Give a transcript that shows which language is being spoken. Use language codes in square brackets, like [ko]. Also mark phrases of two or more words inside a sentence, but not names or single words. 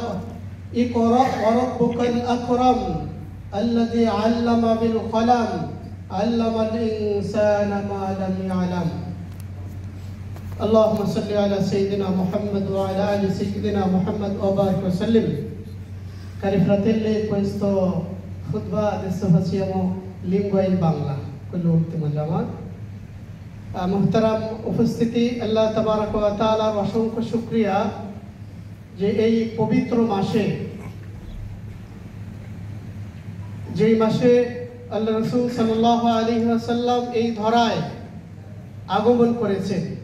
[ar] اقرأ وربك الأكرم الذي علم بالقلم، علم الإنسان ما لم يعلم. اللهم صل على سيدنا محمد وعلى آل سيدنا محمد وبارك وسلم. [it] Cari fratelli, questo khutbah adesso facciamo lingua in bangla, quell'ultimo giamaat. [bn] মুহতারাম উপস্থিতি, [ar] الله تبارك وتعالى [bn] অসংখ্য শুকরিয়া যে এই পবিত্র মাসে, যেই মাসে আল্লাহ রাসূল [ar] صلى الله عليه وسلم [bn] এই ধরায় আগমন করেছেন,